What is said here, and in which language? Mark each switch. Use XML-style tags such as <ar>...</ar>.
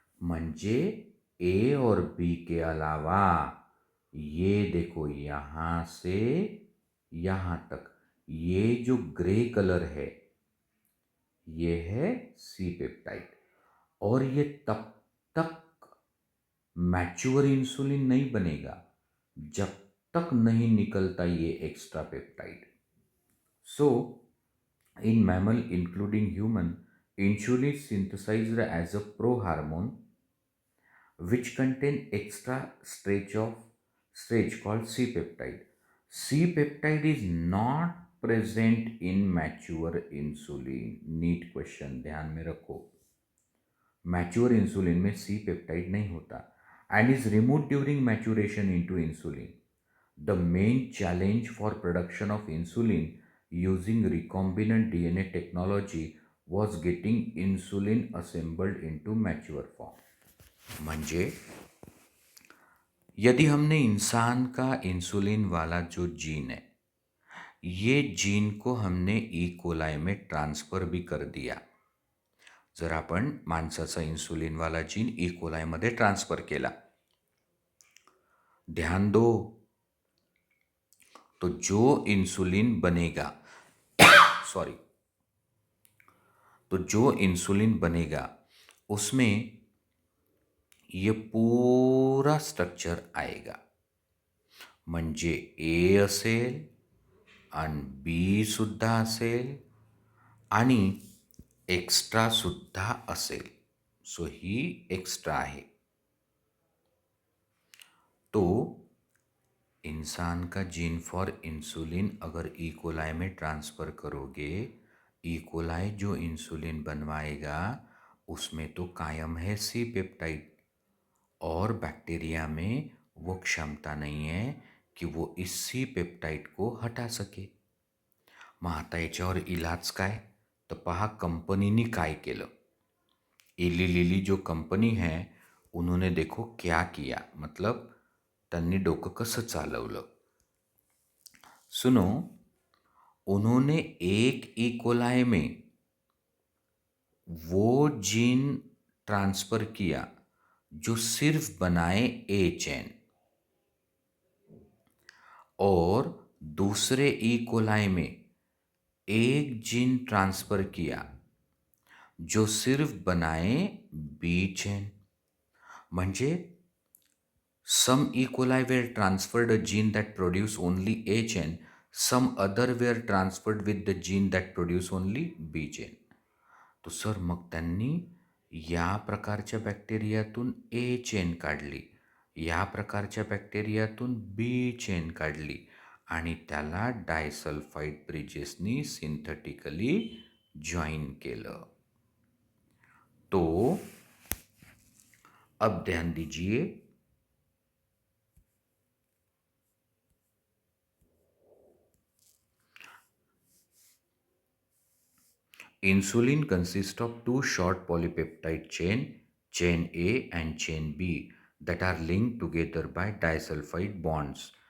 <hi>म्हणजे ए और बी के अलावा ये देखो, यहाँ से यहाँ तक ये जो ग्रे कलर है, ये है सी पेप्टाइड. और ये तब तक मैच्योर इंसुलिन नहीं बनेगा जब तक नहीं निकलता ये extra peptide. So in mammal including human,</hi> <en>Insulin is synthesized as a prohormone which contain extra stretch called C-peptide. C-peptide is not present in mature insulin.</en> <hi>Neat question, ध्यान में रखो. मैच्योर इंसुलिन में सी पेप्टाइड नहीं होता</hi> <en>And is remove during maturation into insulin. The main challenge for production of insulin using recombinant DNA technology was getting insulin assembled into mature form.</en> <hi>म्हणजे यदि हमने इंसान का इंसुलिन वाला जो जीन है, ये जीन को हमने ई कोलाई में ट्रान्सफर भी कर दिया.</hi> <mr>जर आपण माणसाचा इन्सुलिनवाला जीन ई कोलायमध्ये ट्रान्सफर केला,</mr> <hi>ध्यान दो, तो जो इंसुलिन बनेगा सॉरी तो जो इंसुलिन बनेगा उसमें ये पूरा स्ट्रक्चर आएगा.</hi> <mr>म्हणजे ए असेल आणि बी सुद्धा असेल आणि एक्स्ट्रा सुद्धा असेल. सो ही एक्स्ट्रा आहे.</mr> <hi>तो इंसान का जीन फॉर इंसुलिन अगर ई कोलाई में ट्रांसफ़र करोगे, ई कोलाई जो इंसुलिन बनवाएगा उसमें तो कायम है सी पेप्टाइड और बैक्टीरिया में वो क्षमता नहीं है की वो इस सी पेप्टाइड को हटा सके.</hi> <mr>मग आता याच्यावर इलाज काय? तर पहा कंपनीनी काय केलं.</mr> <hi>एली लिली जो कंपनी है उन्होंने देखो क्या किया,</hi> <mr>मतलब त्यांनी डोकं कसं चालवलं.</mr> <hi>सुनो, उन्होंने एक ई कोलाई में वो जीन ट्रांसफर किया जो सिर्फ बनाए ए चेन और दूसरे ई कोलाई में एक जीन ट्रांसफर किया जो सिर्फ बनाए बी चेन.</hi> <en>म्हणजे some E. coli were transferred a gene that produce only A chain, some other were transferred with the gene that produce only B chain.</en> <mr>तो sir मग त्यांनी या प्रकारच्या बॅक्टेरियातून ए चेन काढली, या प्रकारच्या बॅक्टेरियातून बी चेन काढली आणि त्याला डायसल्फाइड ब्रिजेसनी सिंथेटिकली जॉइन केलं.</mr> <en>तो अब ध्यान दीजिए, insulin consists of two short polypeptide chain A and chain B, that are linked together by disulfide bonds.</en>